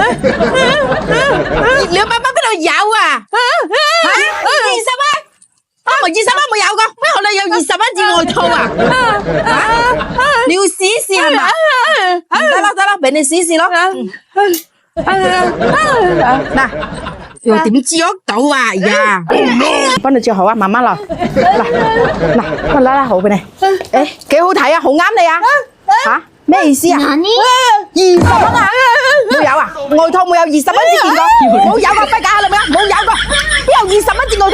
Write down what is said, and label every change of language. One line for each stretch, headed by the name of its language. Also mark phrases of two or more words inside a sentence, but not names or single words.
Vietnamese: Liệu mà bà bắt đầu dạo à? Hả? Gì sao bác? Mà gì sao bác mà dạo con? Mấy hôm nay dạo gì sao bác chỉ ngồi thôi à? Hả? Liêu xí xí mà. Đó, bên này xí xí đó. Nè. Rồi
Cantonese: 點知我到啊呀？幫你着好啊，慢慢來。嗱，我拉拉好俾你。誒，幾好睇啊，好啱你啊。嚇？咩意思啊？20蚊啊？冇有啊？外套冇有20蚊先見過？冇有個揮價係咪啊？冇有個，邊有20蚊件外套？